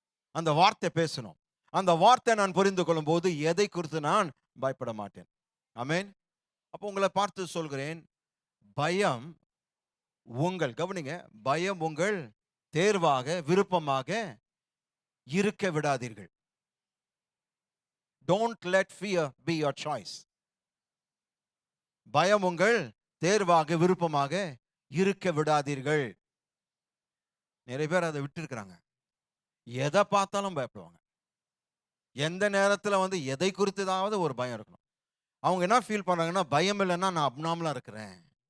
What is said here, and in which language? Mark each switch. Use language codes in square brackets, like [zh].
[ta] அந்த வார்த்தை பேசணும். அந்த வார்த்தை நான் புரிந்து கொள்ளும் போது எதை குறித்து நான் பயப்பட மாட்டேன். ஆமென். அப்போ உங்களை பார்த்து சொல்கிறேன், பயம் உங்கள் கவனிங்க, பயம் உங்கள் தேர்வாக விருப்பமாக இருக்க விடாதீர்கள். [en] Don't let fear be your choice. [ta] பயம் உங்கள் தேர்வாக விருப்பமாக இருக்க விடாதீர்கள். நிறைய பேர் அதை விட்டு இருக்கிறாங்க. எதை பார்த்தாலும் பயப்படுவாங்க. எந்த நேரத்தில் எதை குறித்துதாவது ஒரு பயம் இருக்கணும். அவங்க என்ன ஃபீல் பண்றாங்கன்னா, பயம் இல்லைன்னா நான் அப்நார்மலா இருக்கிறேன்.